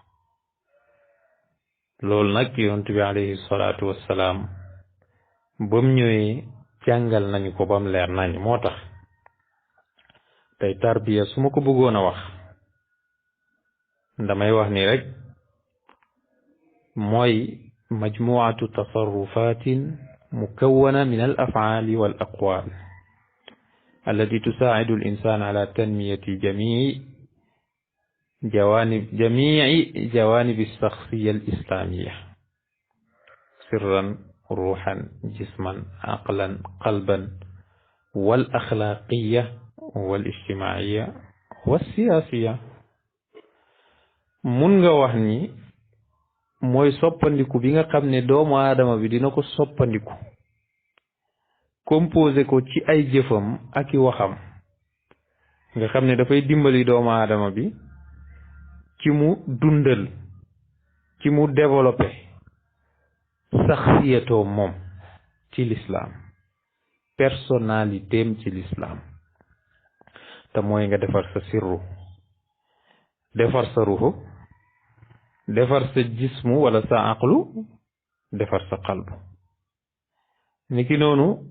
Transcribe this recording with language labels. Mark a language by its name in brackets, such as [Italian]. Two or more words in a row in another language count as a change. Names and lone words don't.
[Wolof] loolu nag yonent bi [Arabic] عليه الصلاة والسلام [Wolof] bam ñëwee jàngal nañu ko bam leer nañ moo tax tey tarbiya su ma ko bëggoon a wax damay wax ni rek mooy [Arabic] مجموعة تصرفات مكونة من الأفعال والأقوال التي تساعد الإنسان على تنمية جميع جوانب الشخصية الإسلامية سرا روحا جسما عقلا قلبا والأخلاقية والاجتماعية والسياسية [Wolof] mun nga wax ni mooy soppandiku bi nga xam ne doomu aadama bi dina ko soppandiku composé ko ci ay jëfam ak i waxam nga xam ne dafay dimbali doomu aadama bi ci mu dundal ci mu développé saxsiyatoo moom ci l'islam personnalitéem ci l'islam te mooy nga defar sa sirru defar sa ruuxu defar sa jismu wala sa aqlu defar sa qalbu niki noonu